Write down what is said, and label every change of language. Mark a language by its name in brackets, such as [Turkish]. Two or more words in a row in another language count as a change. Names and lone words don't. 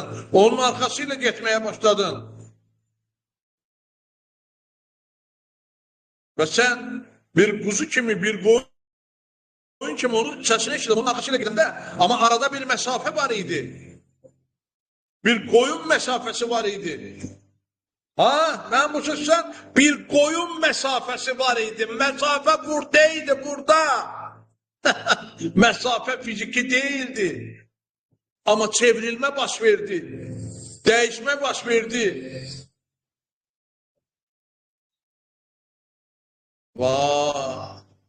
[Azerbaijani] Onun arxasıyla getməyə başladın. Və sən bir quzu kimi, bir qoyun kimi onun səsini eşitdin, onun arxasıyla gedəndə, amma arada bir məsafə var idi. Bir qoyun məsafəsi var idi. [Turkish] Ha, ben bu sözden bir koyun mesafesi [Azerbaijani] var idi. [Turkish] Mesafe buradaydı, burada. Mesafe fiziki değildi. [Azerbaijani] Ama çevrilme baş verdi. Değişme baş verdi. Vay.